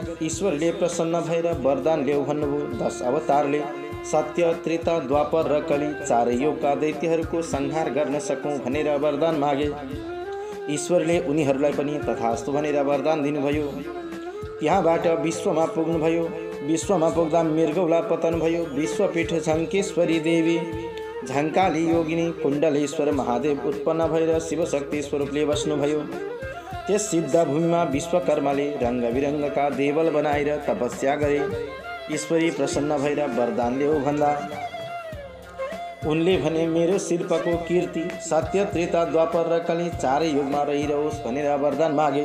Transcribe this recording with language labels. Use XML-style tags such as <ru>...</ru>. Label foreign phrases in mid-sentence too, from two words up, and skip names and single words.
<ne>ईश्वरले प्रसन्न भएर वरदान ल्याऊ भन्नुभयो। 10 अवतारले सत्य त्रेता द्वापर र कली चारै युगका दैत्यहरूको संहार गर्न सकौँ भनेर वरदान मागे। ईश्वरले उनीहरूलाई पनि तथास्तु भनेर वरदान दिनुभयो। त्यहाँबाट विश्वमा पुग्नुभयो। विश्वमा पुग्दा मृगौला पतन भयो। विश्वपीठ झङ्केश्वरी देवी झङ्काली योगिनी कुण्डलेश्वर महादेव उत्पन्न भएर शिवशक्ति स्वरूपले बस्नुभयो। त्यस सिद्ध भूमिमा विश्वकर्माले रङ्गबिरङ्गका देवल बनाएर तपस्या गरे। ईश्वरी प्रसन्न भएर वरदान ल्याऊ भन्दा उनले भने मेरो शिल्पको कीर्ति सत्य त्रेता द्वापर र कली चारै युगमा रहिरहोस् भनेर वरदान मागे।</ne>